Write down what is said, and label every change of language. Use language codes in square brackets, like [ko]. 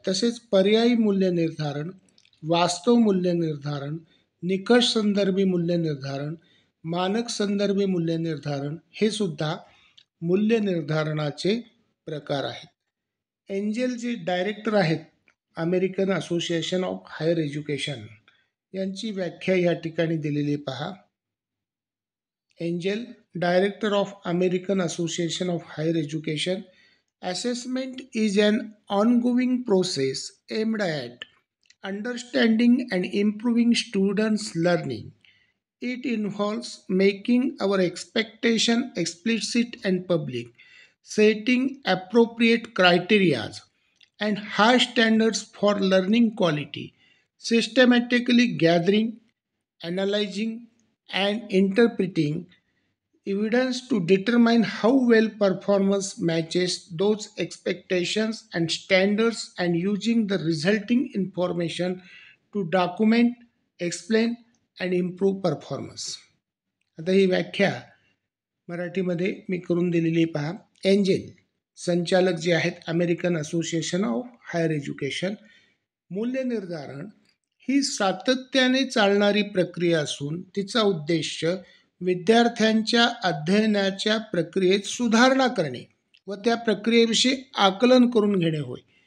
[mr] तसेच पर्यायी मूल्यनिर्धारण, वास्तव मूल्यनिर्धारण, निकष संदर्भी मूल्यनिर्धारण, मानक संदर्भी मूल्यनिर्धारण हे सुद्धा मूल्यनिर्धारणाचे प्रकार आहेत. एंजेल जे डायरेक्टर आहेत American association of higher education, यांची व्याख्या या ठिकाणी दिलेली पहा. [en] Angel, Director of American Association of Higher Education, assessment is an ongoing process aimed at understanding and improving students' learning. It involves making our expectation explicit and public, setting appropriate criteria and high standards for learning quality, systematically gathering, analyzing, and interpreting evidence to determine how well performance matches those expectations and standards and using the resulting information to document, explain and improve performance. [mr] आता ही व्याख्या मराठीमध्ये मी करून दिलेली पहा. Angel संचालक जे आहेत American association of higher education. मूल्यनिर्धारण ही सातत्याने चालणारी प्रक्रिया असून तिचा उद्देश विद्यार्थ्यांच्या अध्ययनाच्या प्रक्रियेत सुधारणा करणे व त्या प्रक्रियेविषयी आकलन करून घेणे होय.